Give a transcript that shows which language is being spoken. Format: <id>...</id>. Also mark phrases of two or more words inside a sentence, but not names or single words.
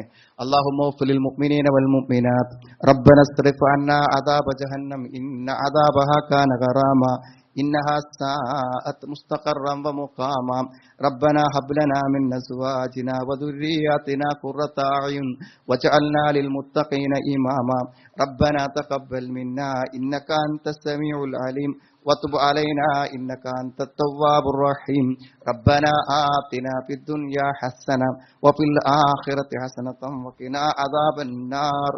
<ar>اللهم اغفر للمؤمنين والمؤمنات ربنا اصرف عنا عذاب جهنم إن عذابها كان غراما إنها ساءت مستقرا ومقاما ربنا هب لنا من أزواجنا وذرياتنا قرة أعين واجعلنا للمتقين إماما ربنا تقبل منا إنك أنت السميع العليم وتب علينا إنك أنت التواب الرحيم ربنا آتنا في الدنيا حسنة وفي الآخرة حسنة وقنا عذاب النار</ar>